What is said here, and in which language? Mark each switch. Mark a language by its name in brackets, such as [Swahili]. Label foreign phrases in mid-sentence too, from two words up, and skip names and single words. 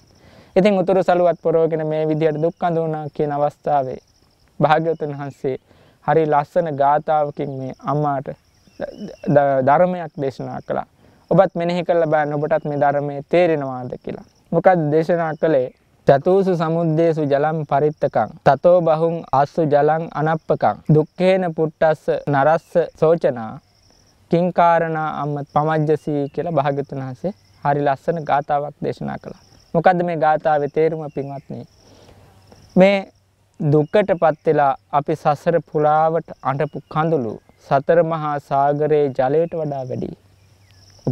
[Sinhala] ඉතින් උතුරු සළුවත් පොරවගෙන මේ විදිහට දුක් අඳුනා කියන අවස්ථාවේ භාග්‍යවතුන් වහන්සේ හරි ලස්සන ගාථාවකින් මේ අම්මාට ධර්මයක් දේශනා කළා. ඔබත් මෙනෙහි කරලා බලන්න, ඔබටත් මේ ධර්මයේ තේරෙනවාද කියලා. මොකද දේශනා කළේ? [Pali] චතුසු සමුද්දේසු ජලම් පරිත්තකං තතෝ බහුං ආස්සු ජලං අනප්පකං දුක්ඛේන පුට්ටස්ස නරස්ස සෝචනා කිංකාරණා අම්ම පමජ්ජසී [Sinhala] කියලා භාග්‍යවතුන් වහන්සේ හරි ලස්සන ගාථාවක් දේශනා කළා. මොකද්ද මේ ගාථාවේ තේරුම පින්වත්නි? මේ දුක්කටපත් වෙලා අපි සසර පුරාවට අඬපු කඳුළු සතර මහා සාගරයේ ජලයට වඩා වැඩි.